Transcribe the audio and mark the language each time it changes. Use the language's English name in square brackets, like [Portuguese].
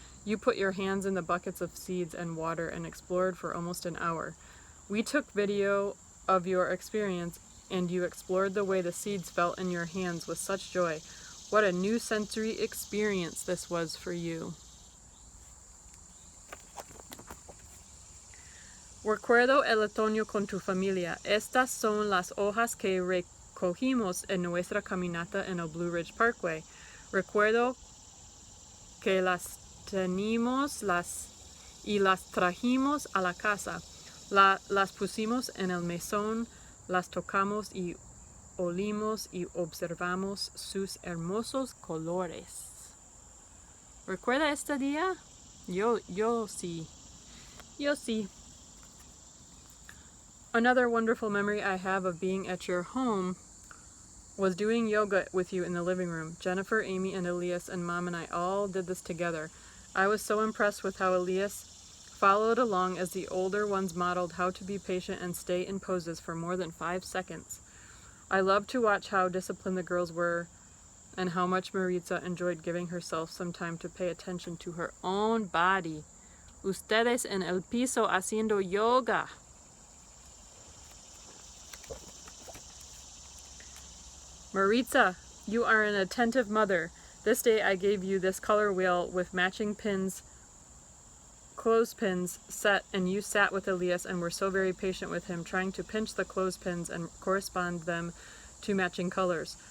[English] You put your hands in the buckets of seeds and water and explored for almost an hour. We took video of your experience and you explored the way the seeds felt in your hands with such joy. What a new sensory experience this was for you. [Spanish] Recuerdo el otoño con tu familia. Estas son las hojas que recogimos en nuestra caminata en el Blue Ridge Parkway. Recuerdo que las tenimos y las trajimos a la casa. Las pusimos en el mesón, las tocamos y olimos y observamos sus hermosos colores. ¿Recuerda este día? Yo sí. Yo sí. [English] Another wonderful memory I have of being at your home was doing yoga with you in the living room. Jennifer, Amy, and Elias and Mom and I all did this together. I was so impressed with how Elias followed along as the older ones modeled how to be patient and stay in poses for more than 5 seconds. I loved to watch how disciplined the girls were and how much Maritza enjoyed giving herself some time to pay attention to her own body [Spanish] ustedes en el piso haciendo yoga. [English] Maritza, you are an attentive mother. This day I gave you this color wheel with matching pins, clothespins set, and you sat with Elias and were so very patient with him, trying to pinch the clothespins and correspond them to matching colors.